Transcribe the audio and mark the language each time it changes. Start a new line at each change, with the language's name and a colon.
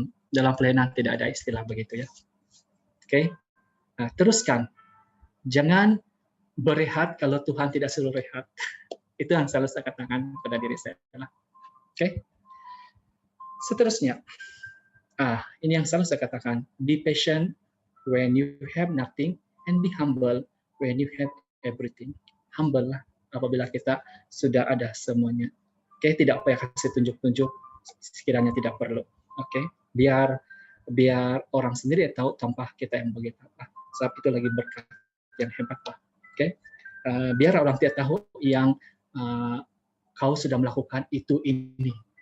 Malay: Dalam pelayanan tidak ada istilah begitu ya. Oke, teruskan. Jangan berehat kalau Tuhan tidak suruh rehat. Itu yang selalu saya katakan pada diri saya. Oke. Seterusnya, ini yang selalu saya katakan.
English: Be patient when you have nothing, and be humble when you have everything.
Malay: Humble lah apabila kita sudah ada semuanya. Oke, tidak payah kasih tunjuk-tunjuk sekiranya tidak perlu. Oke, biar orang sendiri tahu tanpa kita yang begitu apa. Sebab itu lagi berkat yang hebat lah. Oke, biar orang tidak tahu yang kau sudah melakukan itu ini.